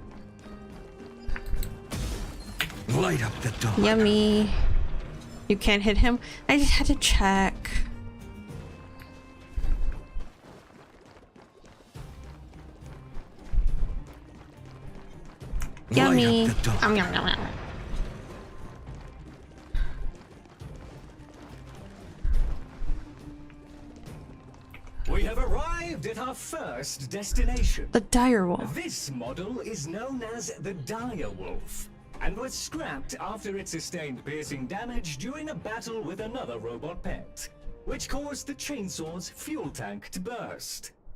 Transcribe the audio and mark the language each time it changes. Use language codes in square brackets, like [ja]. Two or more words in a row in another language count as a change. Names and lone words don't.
[en] Light up the dark. Yummy. You can't hit him? I just had to check. Yummy. Yum, yum, yum, yum. We have arrived at our first destination. The dire wolf. This model is known as the dire wolf, and was scrapped after it sustained piercing damage during a battle with another robot pet, which caused the chainsaw's fuel tank to burst.